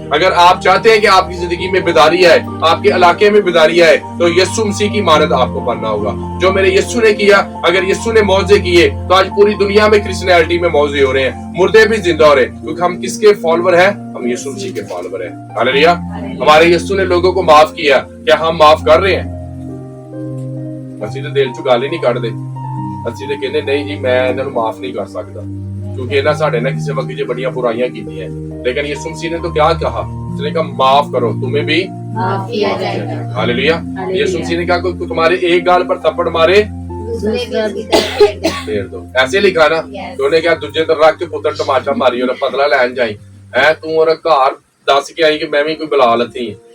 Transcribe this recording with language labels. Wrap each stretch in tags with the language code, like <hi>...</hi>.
<hi>अगर आप चाहते हैं कि आपकी जिंदगी में बेदारी आए, आपके इलाके में बेदारी आए, तो यीशु मसीह की मानद आपको बनना होगा। जो मेरे यीशु ने किया, अगर यीशु ने मौजे किए तो आज पूरी दुनिया में क्रिश्चियनिटी में मौजे हो रहे हैं, मुर्दे भी जिंदा हो रहे हैं, क्योंकि हम किसके फॉलोवर हैं? हम यीशु मसीह के फॉलोवर हैं। हालेलुया। हमारे यीशु ने लोगों को माफ किया, क्या हम माफ कर रहे हैं?</hi> <pa>ਅਸੀਂ ਤਾਂ ਦਿਲ ਚੋਂ ਗੱਲ ਹੀ ਨਹੀਂ ਕੱਢਦੇ। ਅਸੀਂ ਤਾਂ ਕਹਿੰਦੇ ਨਹੀਂ ਜੀ ਮੈਂ ਇਹਨਾਂ ਨੂੰ ਮਾਫ</pa> <hi>नहीं कर सकता, क्योंकि</hi> <pa>ਇਹਨਾਂ ਸਾਡੇ ਨਾਲ ਕਿਸੇ ਵਕਤ 'ਚ ਬੜੀਆਂ ਬੁਰਾਈਆਂ ਕੀਤੀਆਂ।</pa> <hi>लेकिन यीशु मसीह ने तो क्या कहा? उसने कहा माफ करो तुम्हें भी माफ किया जाएगा। हालेलुया। यीशु मसीह ने कहा कोई तुम्हारे एक गाल पर थप्पड़ मारे फेर दो, ऐसे लिखा ना। तो उन्हें क्या दूजे तो रख के पुत्र टमाटर मारी और बदला लैन जाई है तू और घर दस के आई कि मैं भी कोई बुला लती।</hi>